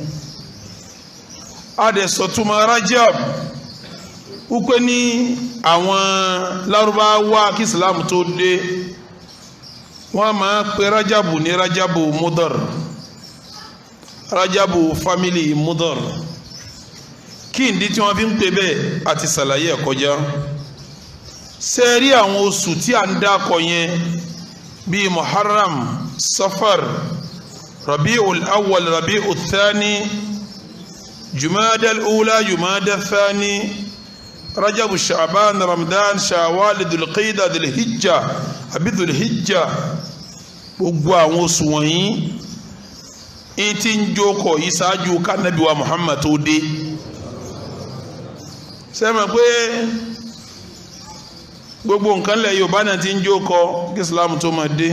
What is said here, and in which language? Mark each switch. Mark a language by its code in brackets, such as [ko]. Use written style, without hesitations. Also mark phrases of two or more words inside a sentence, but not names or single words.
[yo] Adẹ̀sọ̀túnmọ̀ Rajab wípé ní àwọn Lárúbáwá kí Islam tó dé wọ́n máa pe Rajabu ní Rajabu Mudar, Rajabu family Mudar. Kí ìdí tí wọ́n fi ń pè bẹ́ẹ̀ àti ṣàlàyé ẹ̀ kọjá. Ṣé rí àwọn oṣù tí a ń dákọ yẹn bíi Muharram, Safar, Rabi'ul Awwal, Rabi'ul Thani, Jumada al-Ula, Jumada al-Thani, Rajabu, Sha'ban, Ramadan, Shawwal, Dhul-Qa'dah, Dhul-Hijjah àbí Dhul-Hijjah. Gbogbo àwọn oṣù wọ̀nyí ń ti ń jókòó yìí ṣáájú kánàbí wa Muhammad tó dé. Sẹ́mi pé gbogbo nǹkan lẹ̀ Yorùbá náà ti ń jókòó kí Islam tó máa dé.